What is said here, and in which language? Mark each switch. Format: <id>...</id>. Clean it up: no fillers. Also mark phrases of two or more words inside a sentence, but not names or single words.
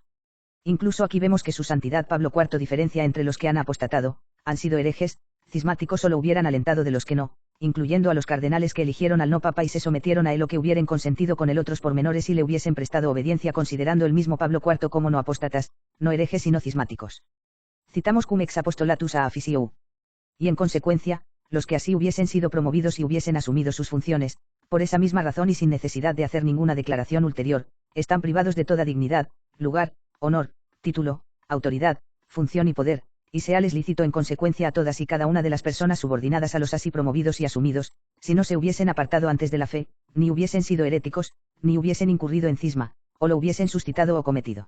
<es>Incluso aquí vemos que su santidad Pablo IV diferencia entre los que han apostatado, han sido herejes, cismáticos o lo hubieran alentado de los que no, incluyendo a los cardenales que eligieron al no papa y se sometieron a él o que hubieran consentido con él otros pormenores y le hubiesen prestado obediencia considerando el mismo Pablo IV como no apóstatas, no herejes sino cismáticos. Citamos cum ex apostolatus a Afisiou. Y en consecuencia, los que así hubiesen sido promovidos y hubiesen asumido sus funciones, por esa misma razón y sin necesidad de hacer ninguna declaración ulterior, están privados de toda dignidad, lugar, honor, título, autoridad, función y poder, y seales lícito en consecuencia a todas y cada una de las personas subordinadas a los así promovidos y asumidos, si no se hubiesen apartado antes de la fe, ni hubiesen sido heréticos, ni hubiesen incurrido en cisma, o lo hubiesen suscitado o cometido.</es>